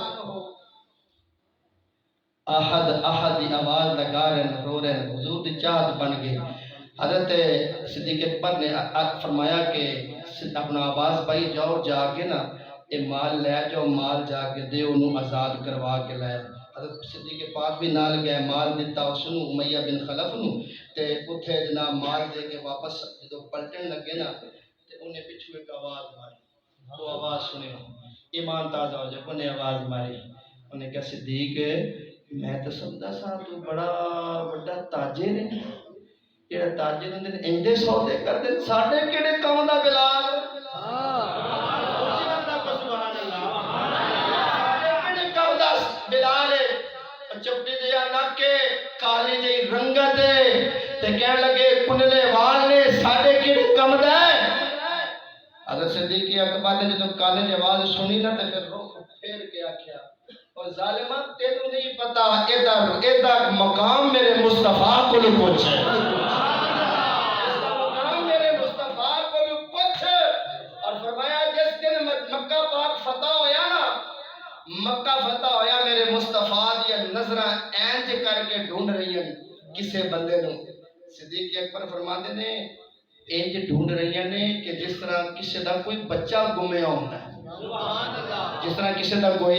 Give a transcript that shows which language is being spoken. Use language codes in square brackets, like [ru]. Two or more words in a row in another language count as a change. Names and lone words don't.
[pa] احد دی آواز لگا رہے رو رہے حضور دی چاہت بن گئی حضرت صدیق اکبر نے فرمایا کہ اپنا عباس بھائی جاؤ جا کے نا یہ مال لے جاؤ مال جا کے دے انہوں آزاد کروا کے لائے حضرت صدیق پاک بھی نال گئے مال دیتا اس نو امیہ بن خلف نو تے اتھے جناب مال دے کے واپس جدو پلٹن لگے نا تے انہیں پچھو ایک آواز ماری وہ آواز سنے ایمان تازہ ہو جائے انہیں آواز ماری انہیں کہا صدیق میں تو سمجھا سا تو بڑا بڑا تاجر ہے جڑا تاجر ہوندے نے ایندے سودے کردے ساڈے کیڑے کام دا بلال [ar] سبحان اللہ [pa] کیڑے کام دا بلال چپٹی دیا نک کے کالی جی رنگت تے کہن لگے کنلے وال نے ساڈے کیڑے کام دا حضرت صدیق اکبر نے جب کالے دی آواز سنی نا تے پھر رخ پھیر کے آکھیا اور ظالمہ تینوں نہیں پتا ایدہ مقام میرے مصطفیٰ کو پوچھ ہے مقام میرے مصطفیٰ کو پوچھ اور فرمایا جس دن مکہ پاک فتح ہویا نا مکہ فتح ہویا میرے مصطفیٰ دیا نظرہ اینج کر کے ڈھونڈ رہی ہیں کسے بندے نو صدیق اکبر فرماتے نے اینج ڈھونڈ رہی ہیں کہ جس طرح کسے دا کوئی بچہ گمیا ہوتا ہے جس طرح کسے دا